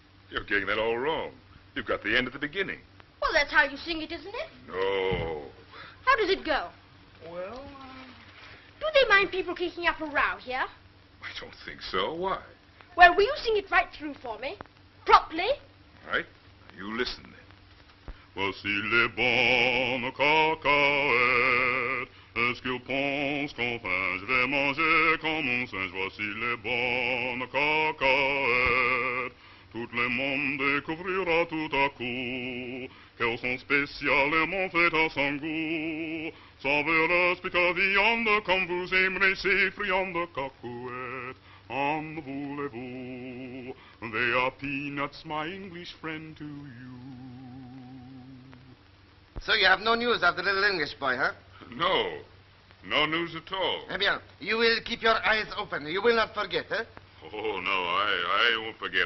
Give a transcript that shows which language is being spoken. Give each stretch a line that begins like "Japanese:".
English: You're getting that all wrong. You've got the end at the beginning. Well, that's how you sing it, isn't it? No. How does it go? Well, Do they mind people kicking up a row here? I don't think so. Why? Well, will you sing it right through for me? Properly? All right. You listen then.
French: Voici les bonnes cacahuètes. Est-ce qu'ils pensent qu'enfin je vais manger comme un singe? Voici les bonnes cacahuètes. Tout le monde découvrira tout à coup qu'elles sont spécialement faites à son goût. Savoureuse piquante viande comme vous aimerez ces friandes cacahuètes. En voulez-vous?
English: They are peanuts, my English friend, to you. So you have no news of the little English boy, huh? No. No news at all.
French: Eh bien,
English: you will keep your eyes open. You will not forget, eh? Oh, no, I won't forget.